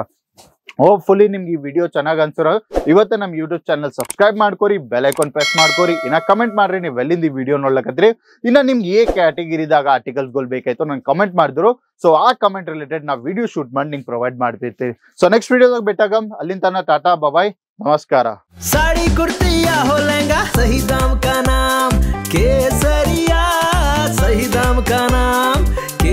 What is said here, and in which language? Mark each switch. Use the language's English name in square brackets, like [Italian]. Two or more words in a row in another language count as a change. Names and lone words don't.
[Kannada] ಹೋಪ್ಫುಲಿ ನಿಮ್ಗೆ ಈ ವಿಡಿಯೋ ಚೆನ್ನಾಗಿ ಅನ್ಸಿರೋ ಇವತ್ತು ನಮ್ಮ [English] YouTube channel [Kannada] ಸಬ್ಸ್ಕ್ರೈಬ್ ಮಾಡ್ಕೊರಿ, [English] bell icon press [Kannada] ಮಾಡ್ಕೊರಿ. ಇನ್ನ ಕಮೆಂಟ್ ಮಾಡ್ರಿ ನೀವು ಎಲ್ಲಿಂದ ಈ ವಿಡಿಯೋ ನೋಡ್ಲಕತ್ರಿ, ಇನ್ನ ನಿಮ್ಗೆ ಏ ಕ್ಯಾಟಗಿರಿದಾಗ ಆರ್ಟಿಕಲ್ಸ್ ಗಳು ಬೇಕಾಯ್ತು ನಂಗೆ ಕಮೆಂಟ್ ಮಾಡಿದ್ರು. ಸೊ ಆ [English] comment related [Kannada] ನಾವು [English] video shoot [Kannada] ಮಾಡಿ ನಿಮ್ಗೆ ಪ್ರೊವೈಡ್ ಮಾಡ್ತಿರ್ತೀವಿ. [English] so next [Kannada] ವಿಡಿಯೋದಾಗ ಬೆಟ್ಟಾಗಮ್, ಅಲ್ಲಿಂದ ತನ [English] tata bye [Kannada] ನಮಸ್ಕಾರ. [Hindi] साड़ी कुर्ती या हो लहंगा सही दाम का नाम केसरिया, सही दाम का नाम